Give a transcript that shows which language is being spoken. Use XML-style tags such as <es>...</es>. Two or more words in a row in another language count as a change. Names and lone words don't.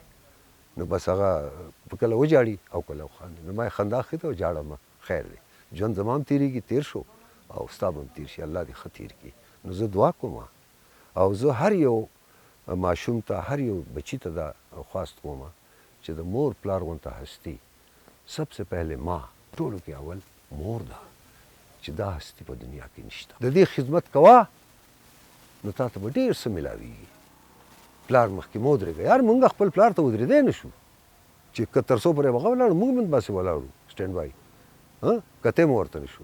<ps>نو بس هغه کله وجاړي او کله وخاندي. نو ما یې خندا اخېده او جاړم، خیر دی، ژوند زما هم تېرېږي، تېر شو او ستا به هم تېر شي، الله دې ښه تېر کړي. نو زه دعا کوم او زه هر یو ماشوم ته، هر یو بچي ته دا خواست کوم چې د مور پلار غونته هستي</ps> <ur>سب سے پہلے ماں،</ur> <ps>ټولو کې اول مور ده چې دا هستي په دنیا کې نشته. د دې خدمت کوه نو تا ته به ډېر څه میلاویږي. پلار مخکې مه ودرېږه یار، مونږ خپل پلار ته ودرېدی نه شو چې که تر څو پورې به هغه ولاړو مونږ هم باسې ولاړو</ps> <en>stand by,</en> <ps>کتی مو ورته نه شو.</ps>